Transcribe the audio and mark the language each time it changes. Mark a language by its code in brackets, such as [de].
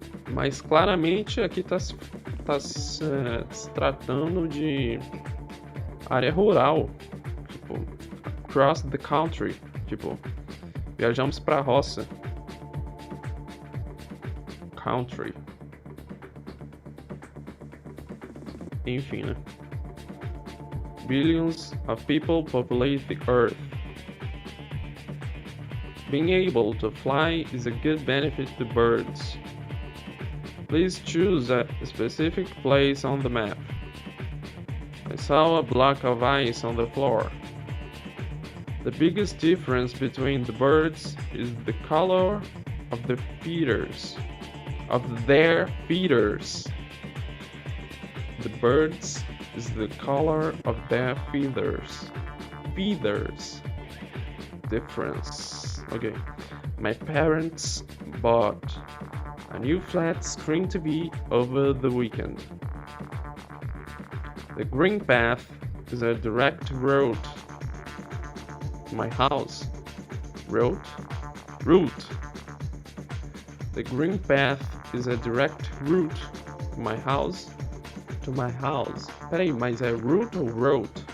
[pt] mas claramente aqui está se tratando de área rural, tipo, [en] across the country, [pt] tipo, viajamos para a roça, country, enfim, né? [en] Billions of people populate the earth. Being able to fly is a good benefit to birds. Please choose a specific place on the map. I saw a block of ice on the floor. The biggest difference between the birds is the color of their feathers. The birds is the color of their feathers. feathers. Difference. Okay. My parents bought a new flat screen TV over the weekend. The green path is a direct road to my house. Route. The green path is a direct route to my house. [pt] Peraí, mas é route ou road?